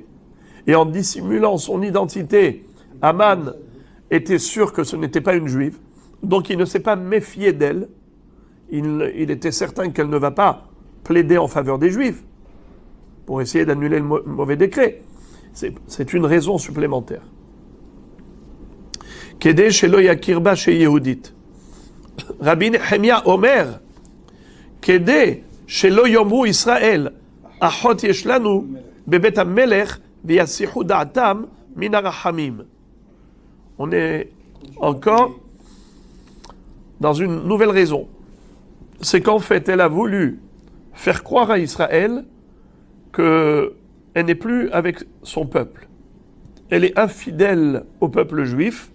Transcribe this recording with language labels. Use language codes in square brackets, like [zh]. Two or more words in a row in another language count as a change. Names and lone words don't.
[fr] Et en dissimulant son identité, Haman était sûr que ce n'était pas une juive. Donc il ne s'est pas méfié d'elle. Il était certain qu'elle ne va pas plaider en faveur des Juifs pour essayer d'annuler le mauvais décret. C'est une raison supplémentaire. [he] כדי שלא יכיר בה שהיא יהודית. רבי נחמיה אומר כדי שלא יאמרו ישראל אחות יש לנו בבית המלך ויסיחו דעתם מן הרחמים. [fr] On est encore dans une nouvelle raison. C'est qu'en fait, elle a voulu faire croire à Israël qu'elle n'est plus avec son peuple. Elle est infidèle au peuple juif.